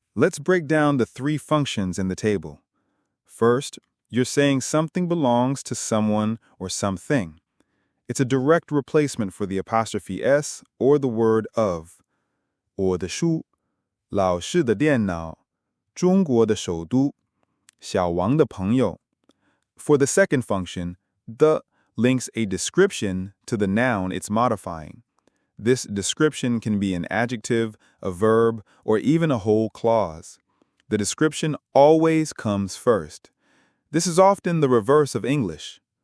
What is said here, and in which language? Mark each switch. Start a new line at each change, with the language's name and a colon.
English: Let's break down the three functions in the table. First, you're saying something belongs to someone or something. It's a direct replacement for the apostrophe s or the word of.
Chinese: 我的书，老师的电脑，中国的首都，小王的朋友.
English: For the second function, the links a description to the noun it's modifying. This description can be an adjective, a verb, or even a whole clause. The description always comes first. This is often the reverse of English.